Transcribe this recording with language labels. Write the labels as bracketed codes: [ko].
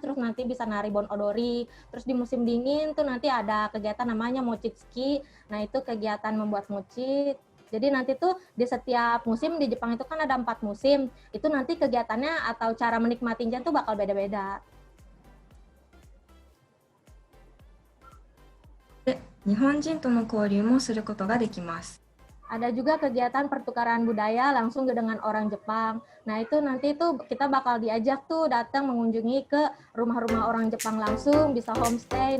[id] Terus nanti bisa nari bon odori. Terus di musim dingin tuh nanti ada kegiatan namanya mochitsuki. Nah, itu kegiatan membuat mochi. Jadi nanti tuh di setiap musim di Jepang itu kan ada 4 musim. Itu nanti kegiatannya atau cara menikmatinya tuh bakal beda-beda. [ja] で、日本人との交流もすることができます。 [id] Ada juga kegiatan pertukaran budaya langsung dengan orang Jepang. Nah, itu nanti tuh kita bakal diajak tuh datang mengunjungi ke rumah-rumah orang Jepang langsung, bisa homestay.